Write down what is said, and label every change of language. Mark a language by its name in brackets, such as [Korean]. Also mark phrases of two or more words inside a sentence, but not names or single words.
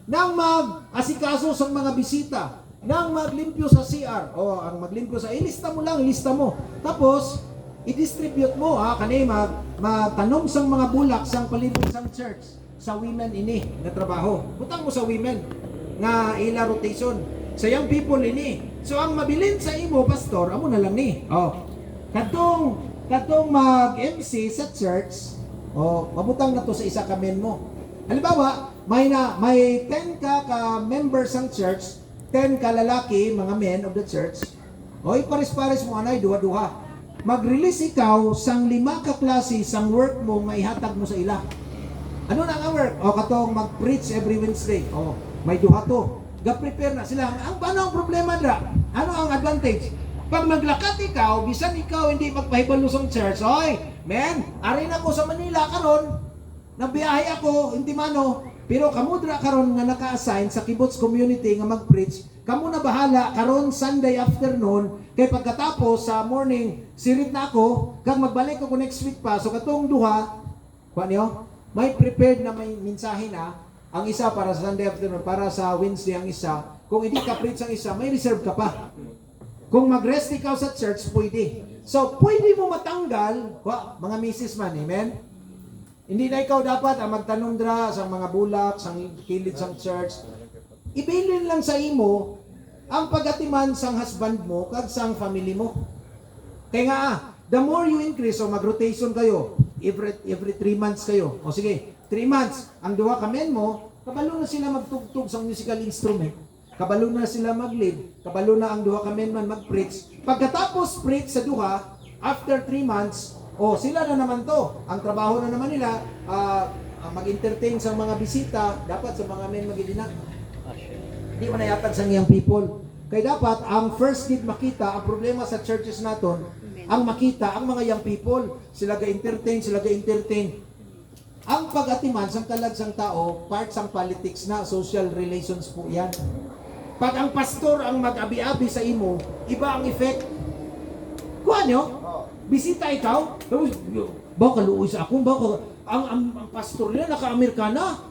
[Hiligaynon] Nang mag-asikaso sa mga bisita, nang maglimpyo sa CR, ang maglimpyo sa, ilista mo. Tapos, i-distribute mo, kanay magtanong sang mga bulak sang palibot sang church, sa women ini, na trabaho. Butang mo sa women, nga ila rotation. Sa young people ini. So, ang mabilin sa imo, pastor, amo na lang ni. Katong mag-MC sa church, mabutang na to sa isa ka men mo. Halimbawa, may 10 ka members ng church, 10 ka lalaki, mga [English] men of the church. [Hiligaynon] Pares-pares mo anay, duha-duha. Mag-release ikaw sang 5 ka klase sang work mo nga ihatag mo sa ila. Ano na ang work? Katong mag-preach [English] every Wednesday. [Hiligaynon] May duha to. Ga-prepare na sila. Ano ang problema dra? Ano ang advantage? Pag maglakat ikaw, bisan ikaw hindi magpahibalo sa church, men, ari na ko sa Manila karon, nabiyahe ako, hindi mano, pero kamudra karon nga naka-assign sa [English] kibbutz community [Hiligaynon] nga mag-preach, kamo na bahala karon [English] Sunday afternoon, [Hiligaynon] kay pagkatapos sa morning, sirit na ako, kag magbalik ako [English] next week [Hiligaynon] pa, so katong duha, may prepared na may mensahe na, ang isa para sa [English] Sunday afternoon, [Hiligaynon] para sa Wednesday ang isa, kung hindi ka preach ang isa, may reserve ka pa. Kung mag-rest ikaw sa church, pwede. So, pwede mo matanggal, mga misis man, amen? Hindi na ikaw dapat ang magtanong dra sa mga bulak, sa kilid sang church. Ibilin lang sa imo ang pagatiman sang husband mo kag sang family mo. Kaya nga, [English] the more you increase, so [Filipino] mag-rotation kayo, [English] every 3 months kayo. [Hiligaynon] O sige, 3 months, ang duha ka men mo, kabalo na sila magtugtog sa musical instrument. Kabalo na sila mag-lead. Kabalo na ang duha ka men man mag-preach. Pagkatapos preach sa duha, [English] after 3 months, [Hiligaynon] sila na naman to. Ang trabaho na naman nila, mag-entertain sa mga bisita, dapat sa mga men mag-idina. Hindi manayatan sa young people. Kaya dapat, ang [English] first need [Hiligaynon] makita, ang problema sa churches naton, ang makita, ang mga young people, sila ga-entertain. Ang pag-atiman sang talagsang tao, part sang politics na, [English] social relations [Hiligaynon] po yan. Pag ang pastor ang mag-abi-abi sa imo, iba ang effect. Kuha nyo, bisita ikaw, baka kaluoy sa akong, ang pastor nila naka-Amerikana.